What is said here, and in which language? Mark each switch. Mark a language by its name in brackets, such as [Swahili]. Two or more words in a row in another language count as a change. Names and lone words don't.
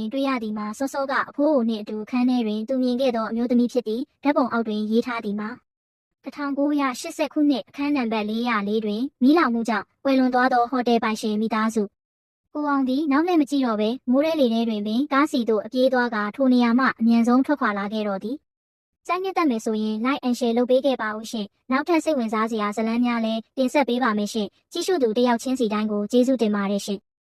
[Burmese] တွေ့ရသည်မှာစောစောကအဖိုးအိုနှင့်အတူခန်းထဲတွင်သူမြင်ခဲ့သောအမျိုးသမီးဖြစ်သည်ဓာတ်ပုံအောက်တွင်ရေးထားသည်မှာ1980ခုနှစ်အခန်းနံပါတ်404တွင်မီးလောင်မှုကြောင့်ကွယ်လွန်သွားသောဟိုတယ်ပိုင်ရှင်မိသားစုကိုအောင်သည်နောက်လည်းမကြည့်တော့ဘဲမိုးရဲလေထဲတွင်ပင်ကားစီသို့အပြေးသွားကထိုနေရာမှအမြန်ဆုံးထွက်ခွာလာခဲ့တော့သည်ကြိုက်ညက်တတ်မယ်ဆိုရင် [English] like and share [Burmese] လုပ်ပေးခဲ့ပါဦးရှင်နောက်ထပ်စိတ်ဝင်စားစရာဇာတ်လမ်းများလည်းတင်ဆက်ပေးပါမယ်ရှင်ကြည့်ရှုသူတယောက်ချင်းစီတိုင်းကိုကျေးဇူးတင်ပါတယ်ရှင်